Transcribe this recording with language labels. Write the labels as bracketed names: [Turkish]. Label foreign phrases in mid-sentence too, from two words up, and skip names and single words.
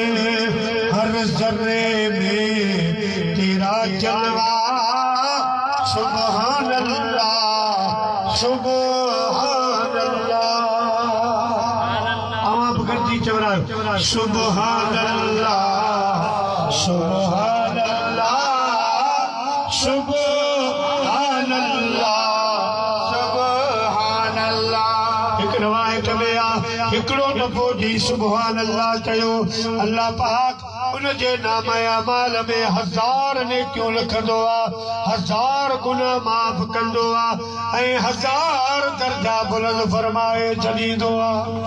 [Urdu] हर जर्रे में तेरा जलवा [Arabic] سبحان الله سبحان الله. [Sindhi] आवाज़ गर्दी चवरायो [Arabic] سبحان الله سبحان الله سبحان الله سبحان الله. [Sindhi] हिकु रवायत में आहे हिकिड़ो दफ़ो जी [Arabic] سبحان الله [Sindhi] चयो अल्लाह पाक उन जे नाम अमाल में 1000 नेकियूं लिखंदो आहे, 1000 गुनाह माफ़ कंदो आहे ऐं 1000 दर्जा बुलंद फरमाए छॾींदो आहे।